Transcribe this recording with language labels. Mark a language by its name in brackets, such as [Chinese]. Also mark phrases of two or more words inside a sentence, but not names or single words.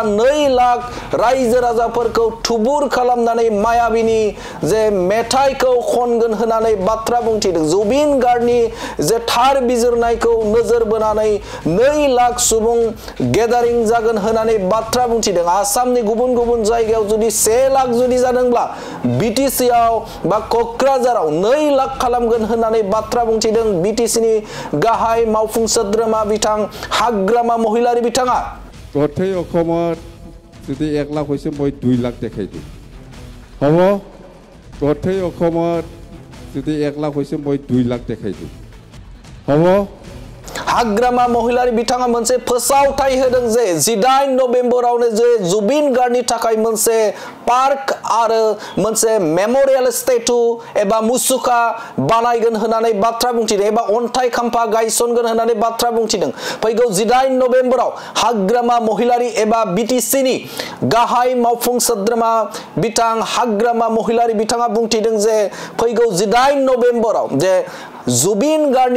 [Bodo] 2 लाख रायजो राजाफोरखौ थुबुर खालामनानै मायाबिनि जे मेथाइखौ खनगोन होननानै बाथ्रा बुंथिदों जुबिन गार्गनि जे थार बिजिरनायखौ नोजोर बोनानै 2 लाख सुबुं गेदारिं जागोन होननानै बाथ्रा बुंथिदों आसामनि गुबुन गुबुन जायगायाव जुदि 1 लाख जुदि जादोंब्ला बीटीसीआव बा कक्राझाराव 2 लाख खालामगोन होननानै बाथ्रा बुंथिदों बीटीसीनि गाहाय मावफुं सोद्रोमा बिथां हाग्रामा महिलारि बिथाङा गथै अखमत जुदि 1 लाख [Assamese] হৈছে মই 2 লাখ দেখাই দিম হ'ব [Bodo] गथै अखमत जुदि 1 लाख [Assamese] হৈছে মই 2 লাখ দেখাই দিম হ'ব [Bodo] हाग्रामा महिलारि बिथाङा मोनसे फोसावथाय होदों जे 18 नभेम्बरावनो जे जुबिन गार्गनि थाखाय मोनसे पार्क आरो मोनसे मेमोरियल स्टेचु एबा मुसुखा बानायगोन होननानै बाथ्रा बुंथिदों एबा अन्थाइ खाम्फा गायसनगोन होननानै बाथ्रा बुंथिदों फैगौ 18 नभेम्बराव हाग्रामा महिलारि एबा बीटीसीनि गाहाय मावफुं सोद्रोमा बिथां हाग्रामा महिलारि बिथाङा बुंथिदों जे फैगौ 18 नभेम्बराव जे जुबिन